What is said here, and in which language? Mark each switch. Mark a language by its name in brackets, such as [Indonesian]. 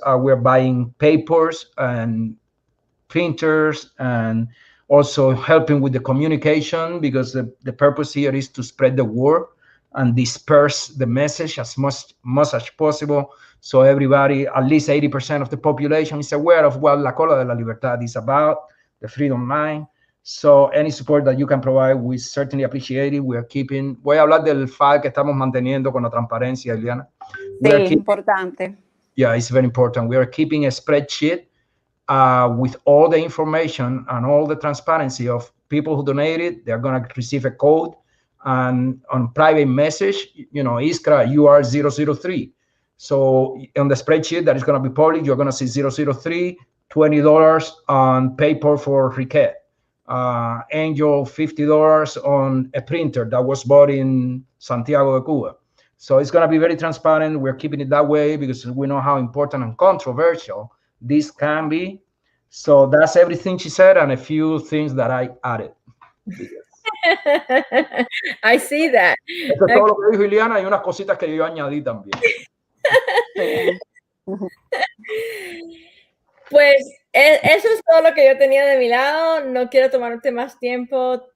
[English] We're buying papers and printers, and also helping with the communication, because the purpose here is to spread the word and disperse the message as much as possible, so everybody, at least 80% of the population, is aware of what La Cola de la Libertad is about, the Freedom Line. So any support that you can provide, we certainly appreciate it. We are keeping, [Spanish] voy a hablar del file que estamos manteniendo con la transparencia, Iliana. Sí, es importante. [English] Yeah, it's very important. We are keeping a spreadsheet with all the information and all the transparency of people who donated. They're going to receive a code, and on private message, Iskra, you are 003. So on the spreadsheet that is going to be public, you're going to see 003, $20 on paper for Riquet, Angel, $50 on a printer that was bought in Santiago de Cuba. So it's going to be very transparent. We're keeping it that way because we know how important and controversial this can be. So that's everything she said, and a few things that I added. I see that. [Spanish] Eso es todo lo que dijo Iliana, y unas cositas que yo añadí también. Pues eso es todo lo que yo tenía de mi lado. No quiero tomarte más tiempo.